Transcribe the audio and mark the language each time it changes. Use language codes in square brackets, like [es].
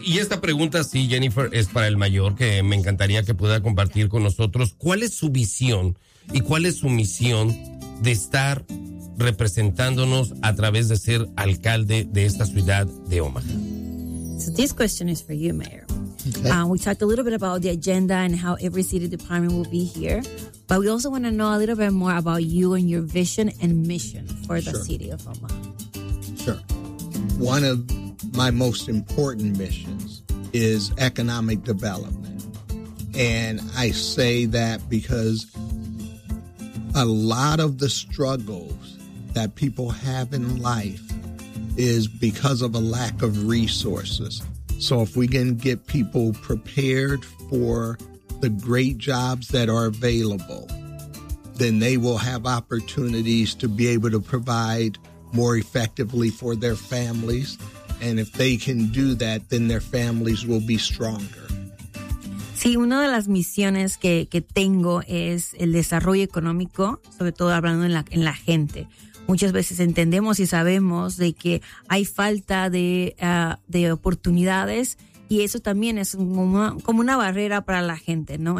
[es] Y esta pregunta, sí, Jennifer, es para el mayor, que me encantaría que pueda compartir con nosotros. ¿Cuál es su visión y cuál es su misión de estar representándonos a través de ser alcalde de esta ciudad de Omaha? [en] So this question is for you, Mayor. Okay. We talked a little bit about the agenda and how every city department will be here, but we also want to know a little bit more about you and your vision and mission for the city of Omaha. Sure. One of my most important missions is economic development. And I say that because a lot of the struggles that people have in life is because of a lack of resources. So if we can get people prepared for the great jobs that are available, then they will have opportunities to be able to provide more effectively for their families. And if they can do that, then their families will be stronger. [es] Sí, una de las misiones que tengo es el desarrollo económico, sobre todo hablando en la gente. Muchas veces entendemos y sabemos de que hay falta de oportunidades, y eso también es como una barrera para la gente, ¿no?